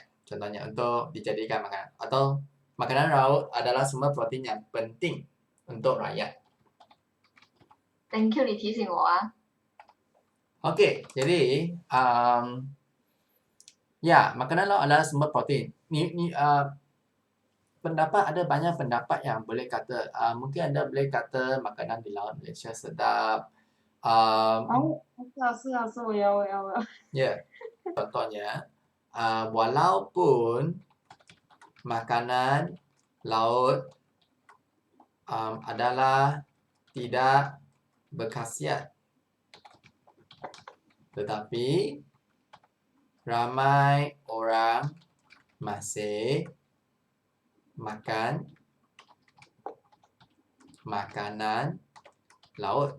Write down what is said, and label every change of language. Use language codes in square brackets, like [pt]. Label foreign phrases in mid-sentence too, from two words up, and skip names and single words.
[ms] Contohnya untuk dijadikan makanan. Atau makanan laut adalah sumber protein yang penting untuk rakyat. [en] Thank you [zh] 你提醒我啊。 [ms] Okey, jadi ya, makanan laut adalah sumber protein. Pendapat ada banyak pendapat yang boleh kata mungkin anda boleh kata makanan di laut Malaysia sedap. Ya, contohnya walaupun makanan laut adalah tidak berkhasiat, tetapi ramai orang masih makan makanan laut.